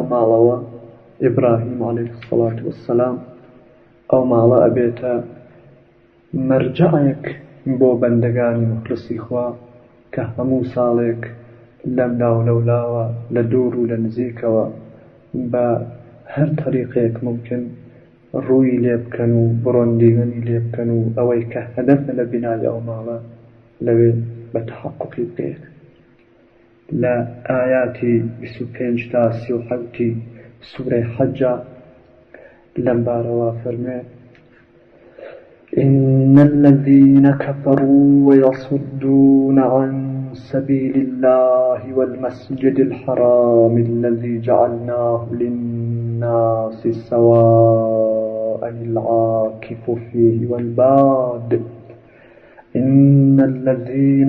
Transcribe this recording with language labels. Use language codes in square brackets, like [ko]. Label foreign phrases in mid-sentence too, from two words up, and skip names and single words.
[ckb] ماڵەوە ئیبراهیم [ar] عەلەیهی السەڵاتو وەسسەلام [ckb] ئەو ماڵە ئەبێتە مەرجەعێک بۆ بەندەگانی موخلسی خوا کە هەموو ساڵێک لەم لاو لەولاوە لە دوور و لە نزیکەوە بە هەر طریقێک ممکن ڕووی لێ بکەن و بڕۆندیگەنی لێ بکەن و ئەوەی کە هەدەفە لە بینای ئەو ماڵە لەوێ بە تەحەققوقی بکەیت. لە ئایاتی 25 تا 37 سوورەی حەجە لەم بارەوە فەرمێ [ar] إن الذين كفروا ويصدون عن سبيل الله والمسجد الحرام الذي جعلناه للناس سواء العاكف فيه والباد إن الذين